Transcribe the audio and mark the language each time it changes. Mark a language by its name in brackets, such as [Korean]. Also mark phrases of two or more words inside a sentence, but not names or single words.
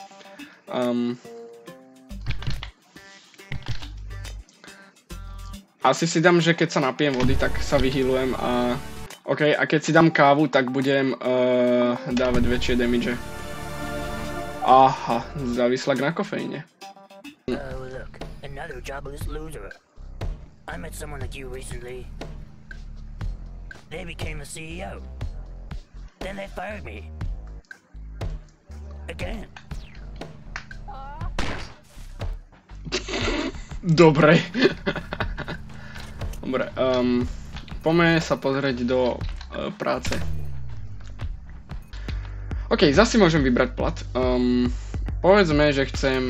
[Slovak] Asi si dám, že keď sa napijem vody, tak sa vyhealujem a... OK, a keď si dám kávu, tak budem dávať väčšie damage. Aha, závislak na kofeíne. [English] Oh look, another jobless loser. I met someone like you recently. They became a CEO. Then they fired me. Again. [Slovak] Dobre. Dobre, poďme sa pozrieť do práce. OK, zase môžem vybrať plat. Povedzme, že chcem...